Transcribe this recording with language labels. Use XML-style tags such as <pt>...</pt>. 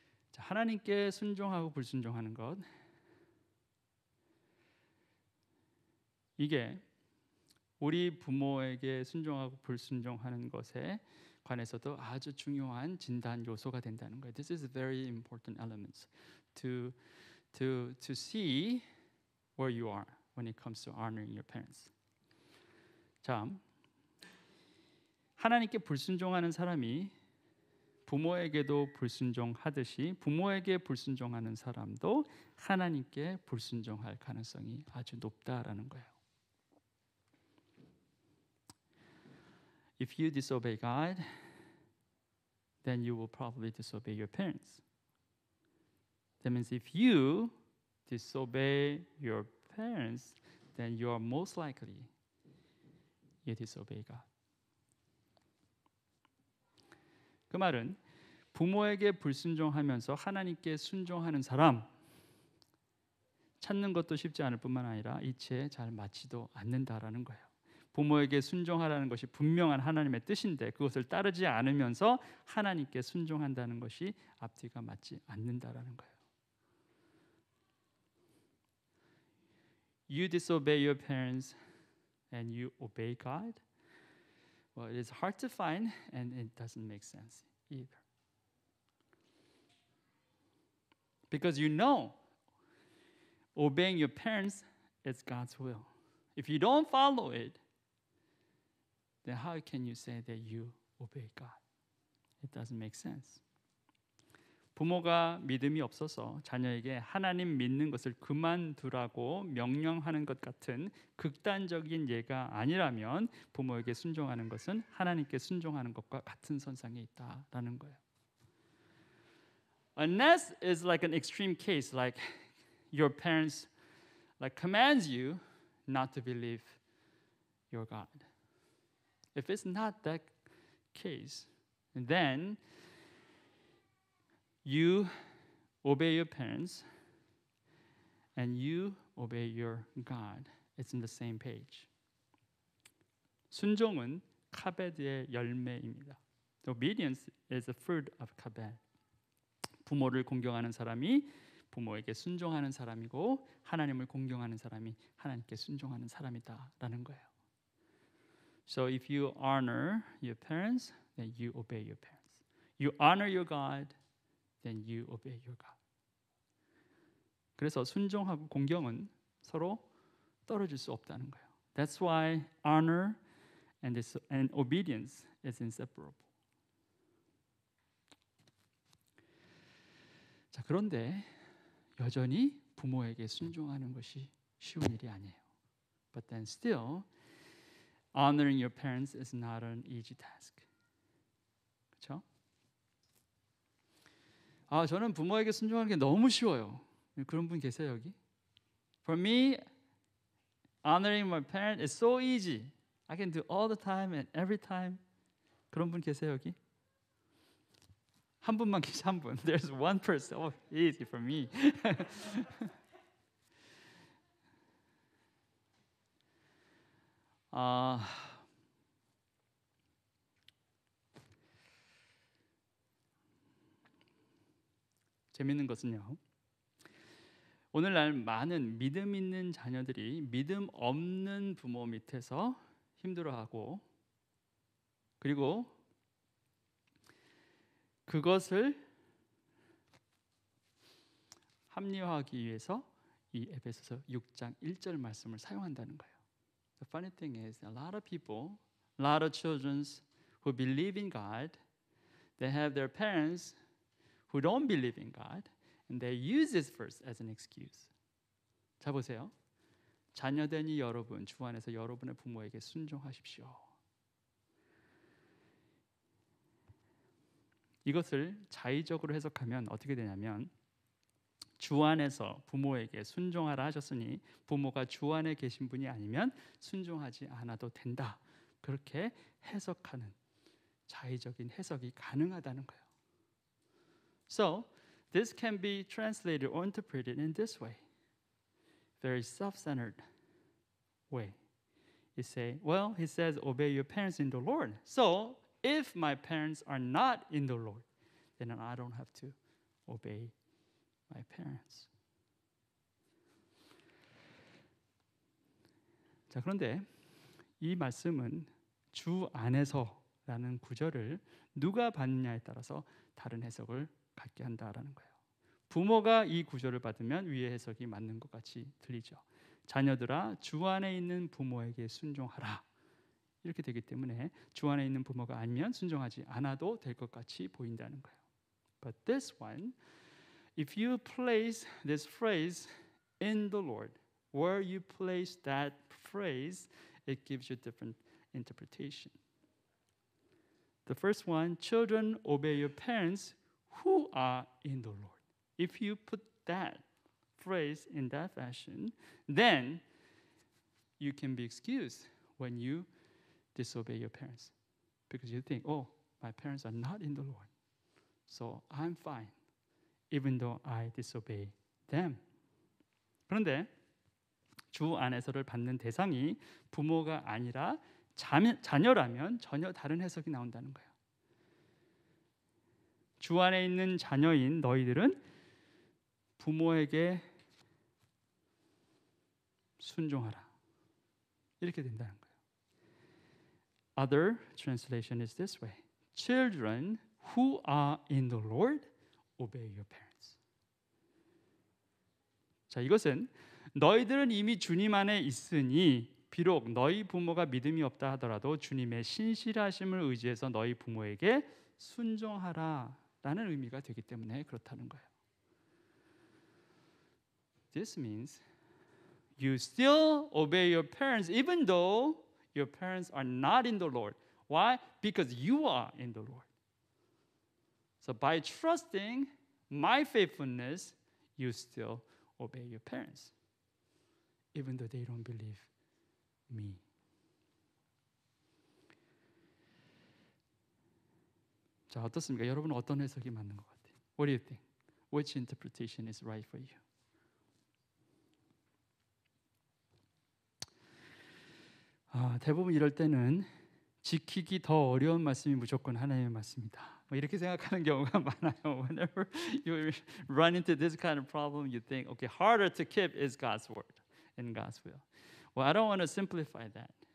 <ko>자, 하나님께 순종하고 불순종하는 것, 이게 우리 부모에게 순종하고 불순종하는 것에 관해서도 아주 중요한 진단 요소가 된다는 거예요.</ko> <en>This is a very important element to see where you are when it comes to honoring your parents.</en> <ko>자, 하나님께 불순종하는 사람이 부모에게도 불순종하듯이 부모에게 불순종하는 사람도 하나님께 불순종할 가능성이 아주 높다라는 거예요.</ko> <en>If you disobey God, then you will probably disobey your parents. That means if you disobey your parents, then you are most likely you disobey God.</en> <ko>그 말은 부모에게 불순종하면서 하나님께 순종하는 사람 찾는 것도 쉽지 않을 뿐만 아니라 이치에 잘 맞지도 않는다라는 거예요. 부모에게 순종하라는 것이 분명한 하나님의 뜻인데 그것을 따르지 않으면서 하나님께 순종한다는 것이 앞뒤가 맞지 않는다라는 거예요.</ko> <en>You disobey your parents and you obey God. Well, it is hard to find and it doesn't make sense either. Because you know obeying your parents is God's will. If you don't follow it, then how can you say that you obey God? It doesn't make sense.</en> <ko>부모가 믿음이 없어서 자녀에게 하나님 믿는 것을 그만두라고 명령하는 것 같은 극단적인 예가 아니라면 부모에게 순종하는 것은 하나님께 순종하는 것과 같은 선상에 있다라는 거예요.</ko> <en>Unless it's like an extreme case, like your parents like commands you not to believe your God. If it's not that case, then you obey your parents and you obey your God. It's in the same page.</en> <ko>순종은 카베드의 열매입니다.</ko> <en>Obedience is the fruit of kabed.</en> <ko>부모를 공경하는 사람이 부모에게 순종하는 사람이고 하나님을 공경하는 사람이 하나님께 순종하는 사람이다라는 거예요.</ko> <en>So if you honor your parents, then you obey your parents. You honor your God, then you obey your God.</en> <ko>그래서 순종하고 공경은 서로 떨어질 수 없다는 거예요.</ko> <en>That's why honor and obedience is inseparable.</en> <ko>자, 그런데 여전히 부모에게 순종하는 것이 쉬운 일이 아니에요.</ko> <en>But then still, honoring your parents is not an easy task.</en> <ko>그렇죠? 아, 저는 부모에게 순종하는 게 너무 쉬워요. 그런 분 계세요 여기?</ko> <en>For me, honoring my parents is so easy. I can do all the time and every time.</en> <ko>그런 분 계세요 여기? 한 분만 계시 한 분.</ko> <en>There's one person. Oh, easy for me.</en> <ko>재밌는 것은요. 오늘날 많은 믿음 있는 자녀들이 믿음 없는 부모 밑에서 힘들어하고 그리고 그것을 합리화하기 위해서 이 에베소서 6장 1절 말씀을 사용한다는 거예요.</ko> <en>The funny thing is, a lot of people, a lot of children who believe in God, they have their parents who don't believe in God, And they use this verse as an excuse.</en> <ko>자 보세요. 자녀되니 여러분 주 안에서 여러분의 부모에게 순종하십시오. 이것을 자의적으로 해석하면 어떻게 되냐면 주 안에서 부모에게 순종하라 하셨으니 부모가 주 안에 계신 분이 아니면 순종하지 않아도 된다. 그렇게 해석하는 자의적인 해석이 가능하다는 거예요.</ko> <en>So, this can be translated or interpreted in this way. Very self-centered way. You say, well, he says, obey your parents in the Lord. So, if my parents are not in the Lord, then I don't have to obey my parents.</en> <ko>자, 그런데 이 말씀은 주 안에서라는 구절을 누가 받느냐에 따라서 다른 해석을 갖게 한다라는 거예요. 부모가 이 구절을 받으면 위의 해석이 맞는 것 같이 들리죠. 자녀들아, 주 안에 있는 부모에게 순종하라. 이렇게 되기 때문에 주 안에 있는 부모가 아니면 순종하지 않아도 될 것 같이 보인다는 거예요.</ko> <en>But this one, if you place this phrase in the Lord, where you place that phrase, it gives you different interpretation. The first one, children obey your parents who are in the Lord. If you put that phrase in that fashion, then you can be excused when you disobey your parents because you think, oh, my parents are not in the Lord, so I'm fine, even though I disobey them.</en> <ko>그런데 주 안에서를 받는 대상이 부모가 아니라 자녀라면 전혀 다른 해석이 나온다는 거예요. 주 안에 있는 자녀인 너희들은 부모에게 순종하라. 이렇게 된다는 거예요.</ko> <en>Other translation is this way. Children who are in the Lord, obey your parents.</en> <ko>자, 이것은 너희들은 이미 주님 안에 있으니 비록 너희 부모가 믿음이 없다 하더라도 주님의 신실하심을 의지해서 너희 부모에게 순종하라라는 의미가 되기 때문에 그렇다는 거예요.</ko> <en>This means you still obey your parents even though your parents are not in the Lord. Why? Because you are in the Lord. So by trusting my faithfulness, you still obey your parents even though they don't believe me.</en> <ko>자, 어떻습니까? 여러분은 어떤 해석이 맞는 것 같아요?</ko> <en>What do you think? Which interpretation is right for you?</en> <ko>대부분 이럴 때는 지키기 더 어려운 말씀이 무조건 하나님의 말씀이다. 이렇게 생각하는 경우가 많아요.</ko> <en>Whenever you run into this kind of problem, you think, okay, harder to keep is God's word and God's will. Well, I don't want to simplify that.</en>